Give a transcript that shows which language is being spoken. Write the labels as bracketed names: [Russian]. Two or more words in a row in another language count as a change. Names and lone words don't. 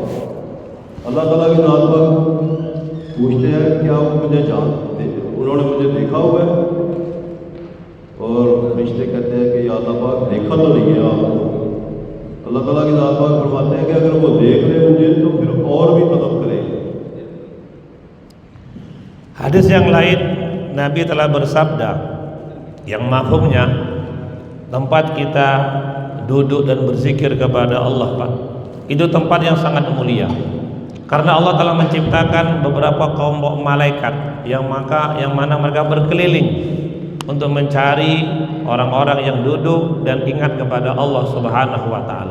[Hindi] अल्लाह ताला की ज़ात पाक पूछते हैं क्या आप मुझे जानते हैं, उन्होंने मुझे देखा हुआ है. और फरिश्ते कहते हैं कि या अल्लाह पाक देखा तो नहीं है आपको. अल्लाह ताला की ज़ात पाक फरमाते हैं कि अगर वो देख ले मुझे तो फिर और भी तलब करें. [Indonesian] Hadis yang lain, Nabi telah bersabda yang mafhumnya, tempat kita duduk dan berzikir kepada Allah, Pak, itu tempat yang sangat mulia. Karena Allah telah menciptakan beberapa kelompok malaikat yang mana mereka berkeliling untuk mencari orang-orang yang duduk dan ingat kepada Allah [Arabic] سبحانه وتعالى.